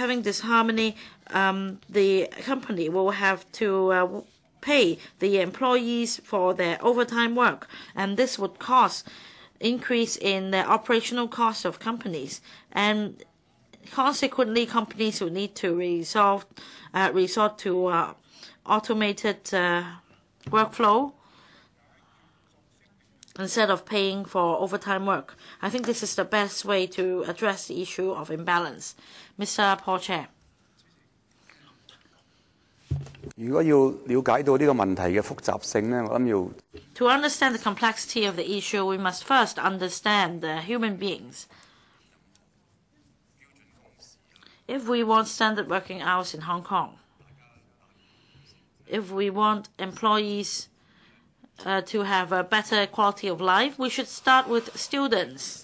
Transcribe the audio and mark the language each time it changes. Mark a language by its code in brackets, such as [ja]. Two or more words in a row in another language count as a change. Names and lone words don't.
[en] having this harmony, the company will have to pay the employees for their overtime work, and this would cause increase in the operational costs of companies, and consequently, companies will need to resort to automated workflow instead of paying for overtime work. I think this is the best way to address the issue of imbalance. Mr. Paul Chair. [yue] 如果要了解到呢個問題嘅複雜性呢，我諗要 [en] To understand the complexity of the issue, we must first understand the human beings. If we want standard working hours in Hong Kong, if we want employees to have a better quality of life, we should start with students.